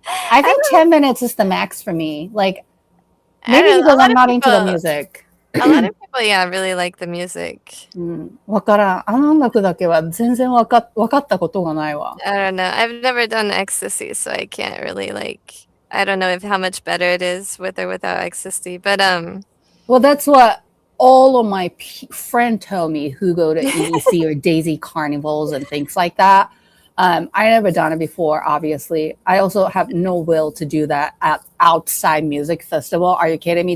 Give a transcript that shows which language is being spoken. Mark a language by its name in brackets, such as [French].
[English] I think 10 minutes is the max for me. Like maybe because I'm not into the music. A lot of people, really like the music. [Japanese] わからん。あの音楽だけは全然わかったことがないわ。 [English] I don't know. I've never done ecstasy, so I can't really I don't know how much better it is with or without ecstasy. But well, that's what all of my friends tell me who go to EDC or Daisy carnivals and things like that. I never done it before, obviously. I also have no will to do that at outside music festival. Are you kidding me?